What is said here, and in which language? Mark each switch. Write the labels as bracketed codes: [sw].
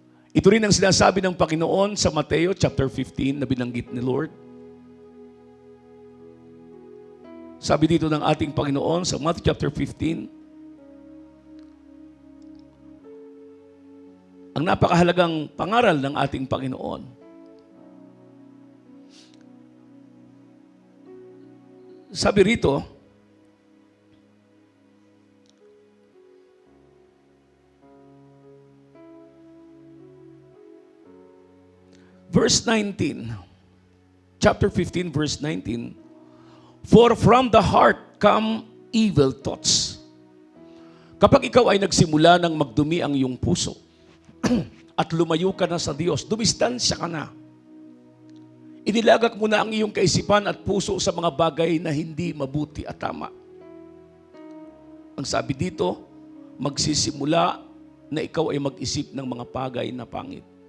[tl] Ito rin ang sinasabi ng Panginoon sa Mateo chapter 15 na binanggit ni Lord. Sabi dito ng ating Panginoon sa Matthew chapter 15, ang napakahalagang pangaral ng ating Panginoon. Sabi rito, [en] verse 19, chapter 15, verse 19, "For from the heart come evil thoughts." [tl] Kapag ikaw ay nagsimula ng magdumi ang iyong puso at lumayo ka na sa Diyos, dumistansya ka na. Inilagak mo na ang iyong kaisipan at puso sa mga bagay na hindi mabuti at tama. Ang sabi dito, magsisimula na ikaw ay mag-isip ng mga bagay na pangit.